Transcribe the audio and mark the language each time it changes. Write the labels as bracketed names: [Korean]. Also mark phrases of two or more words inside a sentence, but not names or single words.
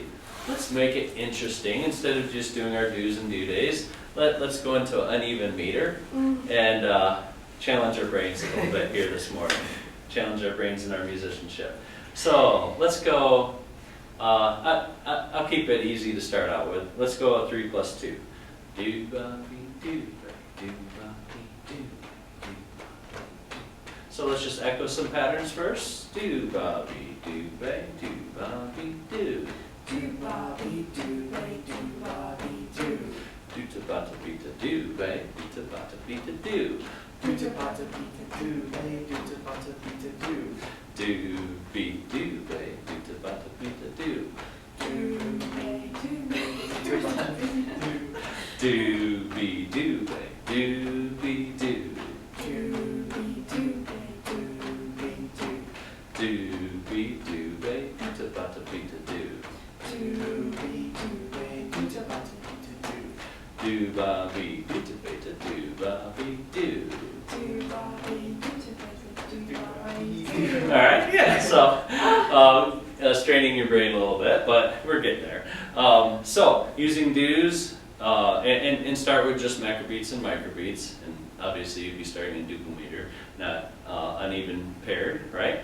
[English] Let's make it interesting. Instead of just doing our do's and do days, let's go into uneven meter and challenge our brains a little bit here this morning. Challenge our brains in our musicianship. So let's go. I'll keep it easy to start out with. Let's go 3 plus 2. Do ba be do ba do ba be do. So let's just echo some patterns first. Do ba be do ba do ba be do. Do ba be do ba do ba be do. Do ta ba ta be ta do ba do ta ba ta be ta do. Do to bata bita do, they do to bata bita do. Do be do ba do ta ba ta be ta do. Do be do ba do. Do be do ba do be do. Do be do ba do be do. Do be do ba do ta ba ta be ta do. Do be do ba do ta ba ta bita do. Do ba be do ta ba ta do ba be do. do ba be do ta ba ta do ba be do. All right, yeah. So straining your brain a little bit, but we're getting there. So using do's and start with just macrobeats and microbeats, and obviously you'd be starting in duple meter, not uneven paired, right?